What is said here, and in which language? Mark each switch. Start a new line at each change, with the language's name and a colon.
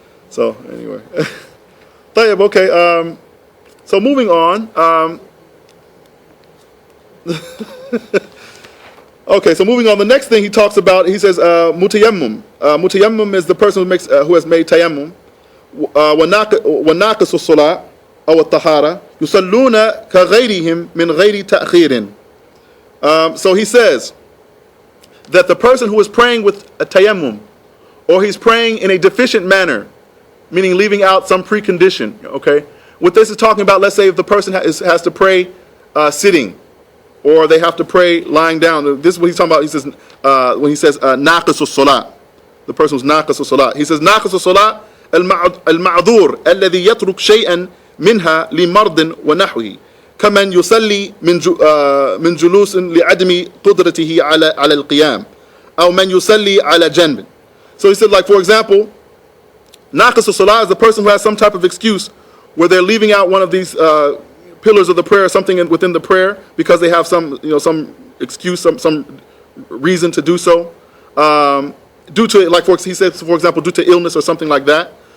English: So anyway,
Arabic: طيب,
English: okay. So moving on. Okay, so moving on. The next thing he talks about, he says, mutayammum. Mutayammum is the person who has made tayammum.
Arabic: وناقص الصلاة أو الطهارة يصلون كغيرهم من غير تأخير.
English: So he says that the person who is praying with a tayammum, or he's praying in a deficient manner, meaning leaving out some precondition. Okay, what this is talking about, let's say if the person has to pray sitting, or they have to pray lying down. This is what he's talking about. He says when he says naqis as-salat, the person who's naqis as-salat. He says naqis as-salat
Arabic: المعذور الذي يترك شيئا منها لمرض ونحوه كمن يصلي من جلوس لعدم قدرته على القيام أو من يصلي على جنب.
English: So he said, like, for example, naqis as-salah is the person who has some type of excuse where they're leaving out one of these pillars of the prayer, something within the prayer, because they have some excuse, some reason to do so, due to, like, he says, for example, due to illness or something like that.